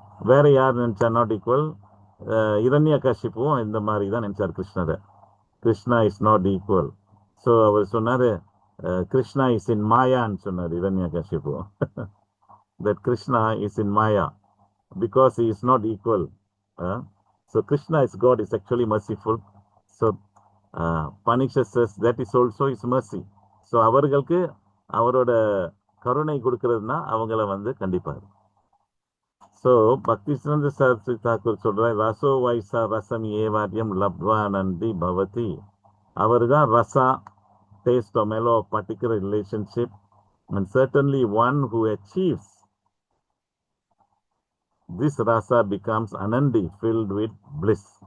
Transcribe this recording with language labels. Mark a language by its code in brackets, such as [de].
[ta] வேற யார் நினைச்சா [en] Not equal? [ta] இரண்யகசிப்புவும் இந்த மாதிரி தான் நினைச்சார் கிருஷ்ணரை. [en] Krishna is not equal. So [ta] அவர் சொன்னாரு [en] Krishna is in [ta] மாயான்னு சொன்னார் Hiranyakashipu. That Krishna is in Maya [en] because he is not equal. So Krishna is God, is actually merciful. So punishes us, that is also his mercy. [ta] So அவர்களுக்கு அவரோட கருணை கொடுக்கிறதுனா அவங்கள கண்டிப்பார். So பக்தி சிறந்த சரஸ்வதி தாக்கூர் சொல்றார், [sa] ரசோ வைசா ரசம் ஏவாரியம் லப்வானந்தி பவதி. [ta] அவர் தான் Raza, [en] taste or mellow of particular relationship, and certainly one who achieves this rasa becomes anandi, filled with bliss.